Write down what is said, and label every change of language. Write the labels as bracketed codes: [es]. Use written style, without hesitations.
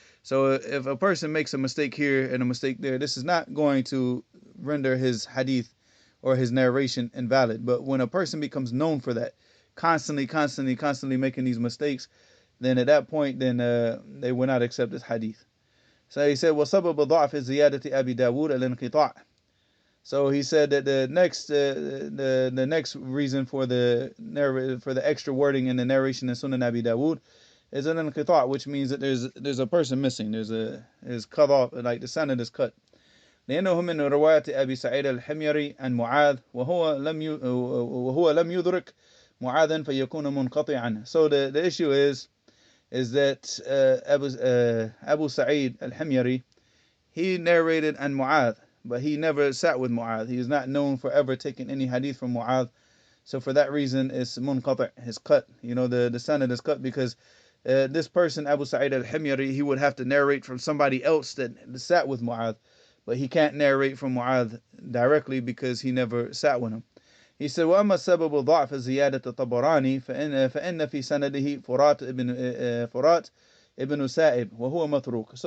[en] So if a person makes a mistake here and a mistake there, this is not going to render his hadith or his narration invalid. But when a person becomes known for that, constantly making these mistakes, then at that point, then they will not accept this hadith. So he said, [ar] وَسَبَبُ ضَعْفِ زِيَادَةِ أَبِي دَاوُودَ الْإِنْقِطَاعِ. [en] So he said that the next reason for the extra wording in the narration in Sunan Abi Dawood is an inqita', which means that there's a person missing. There's cut off, like the sanad is cut. [ar] لأنه من رواية أبي سعيد الحميري عن معاذ وهو لم يدرك معاذا فيكون منقطعا. [en] So the issue is that Abu Sa'id al-Himyari, he narrated an Mu'adh, but he never sat with Mu'adh. He is not known for ever taking any hadith from Mu'adh. So for that reason, it's munqati', his cut. The sanad is cut because this person, Abu Sa'id al-Himyari, he would have to narrate from somebody else that sat with Mu'adh. But he can't narrate from Mu'adh directly because he never sat with him. He said, [ar] وَأَمَّا السَّبَبُ ضَعْفَ زِيَادَةَ الطَّبَرَانِي فَإِنَّ فِي سَنَدِهِ فرات ibn Sa'ib وَهُوَ مَتْرُوك.